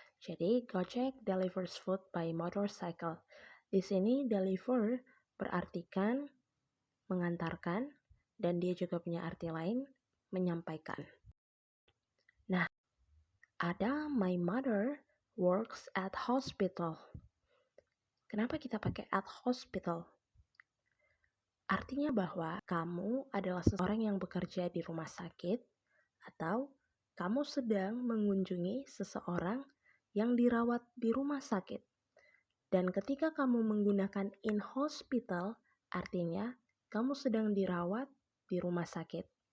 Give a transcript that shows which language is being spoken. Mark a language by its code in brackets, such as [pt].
[id] Jadi [en] Gojek delivers food by motorcycle. [id] Di sini deliver berartikan mengantarkan dan dia juga punya arti lain menyampaikan. Nah, ada [en] my mother works at hospital. [id] Kenapa kita pakai at hospital? Artinya bahwa kamu adalah seseorang yang bekerja di rumah sakit atau kamu sedang mengunjungi seseorang yang dirawat di rumah sakit. Dan ketika kamu menggunakan in hospital, artinya kamu sedang dirawat di rumah sakit.